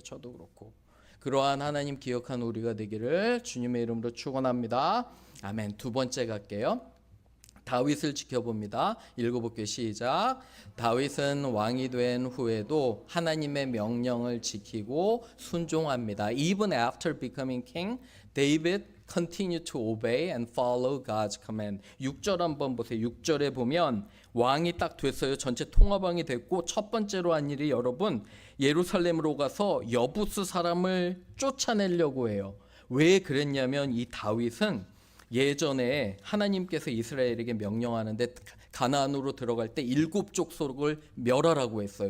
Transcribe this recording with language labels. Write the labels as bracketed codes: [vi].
[ko] 저도 그렇고 그러한 하나님 기억한 우리가 되기를 주님의 이름으로 축원합니다. 아멘. 두 번째 갈게요. 다윗을 지켜봅니다. 읽어볼게요. 시작. 다윗은 왕이 된 후에도 하나님의 명령을 지키고 순종합니다. [en] Even after becoming king, David continued to obey and follow God's command. [ko] 6절 한번 보세요. 6절에 보면 왕이 딱 됐어요. 전체 통합왕이 됐고 첫 번째로 한 일이 여러분 예루살렘으로 가서 여부스 사람을 쫓아내려고 해요. 왜 그랬냐면 이 다윗은 예전에 하나님께서 이스라엘에게 명령하는데 가나안으로 들어갈 때 7족속을 멸하라고 했어요.